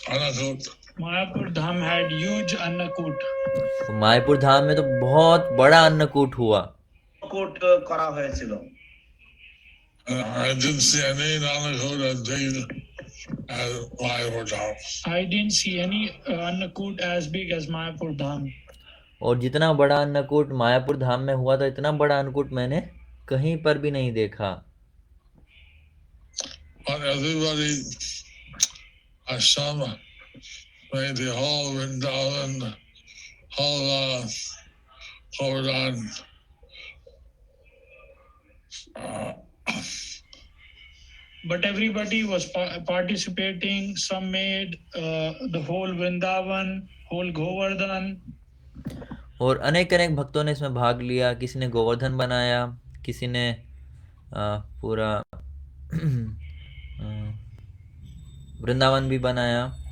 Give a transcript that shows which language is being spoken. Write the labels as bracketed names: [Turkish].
[English] Mayapur Dham had huge Annakut. Mayapur Dham had huge Annakut. [Hindi] तो मायापुर धाम में तो बहुत बड़ा अन्नकूट हुआ। [Bangla] কূট করা হয়েছিল। [English] I didn't see any Annakut as big as Mayapur Dham. I didn't see any Annakut as big as Mayapur Dham. [Hindi] और जितना बड़ा अन्नकूट मायापुर धाम में हुआ था, इतना बड़ा अन्नकूट मैंने कहीं पर भी नहीं देखा। [English] But everybody, Ashama, made the whole Vrindavan, whole Govardhan. But everybody was participating. Some made the whole Vrindavan, whole Govardhan. [Hindi] और अनेक अनेक भक्तों ने इसमें भाग लिया। किसी ने गोवर्धन बनाया, किसी ने पूरा वृंदावन भी बनाया।